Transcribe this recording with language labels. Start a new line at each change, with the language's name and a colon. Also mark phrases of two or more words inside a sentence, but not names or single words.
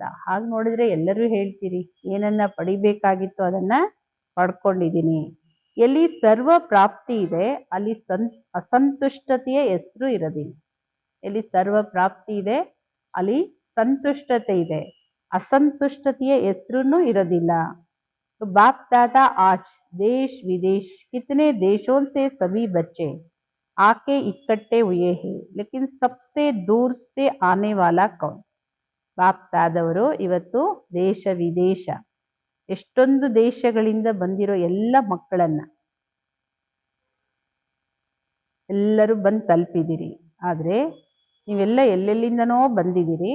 Kannada: ಹಾಗೆ ನೋಡಿದ್ರೆ ಎಲ್ಲರೂ ಹೇಳ್ತೀರಿ, ಏನನ್ನ ಪಡಿಬೇಕಾಗಿತ್ತು ಅದನ್ನ ಪಡ್ಕೊಂಡಿದ್ದೀನಿ. ಎಲ್ಲಿ ಸರ್ವ ಪ್ರಾಪ್ತಿ ಇದೆ ಅಲ್ಲಿ ಅಸಂತುಷ್ಟತೆಯ ಹೆಸರು ಇರೋದಿಲ್ಲ. ಎಲ್ಲಿ ಸರ್ವ ಪ್ರಾಪ್ತಿ ಇದೆ ಅಲ್ಲಿ ಸಂತುಷ್ಟತೆ ಇದೆ, असंतुष्टತೆಯ ಹೆಸರು ಇರೋದಿಲ್ಲ.
Hindi: तो बाप दादा आज देश विदेश कितने देशों से सभी बच्चे आके इकट्ठे हुए हैं, लेकिन सबसे दूर से आने वाला कौन?
Kannada: ಬಾಪ್ ದಾದವರು ಇವತ್ತು ದೇಶ ವಿದೇಶ ಎಷ್ಟೊಂದು ದೇಶಗಳಿಂದ ಬಂದಿರೋ ಎಲ್ಲ ಮಕ್ಕಳನ್ನ ಎಲ್ಲರೂ ಬಂದು ತಲುಪಿದಿರಿ. ಆದ್ರೆ ನೀವೆಲ್ಲ ಎಲ್ಲೆಲ್ಲಿಂದನೋ ಬಂದಿದ್ದೀರಿ.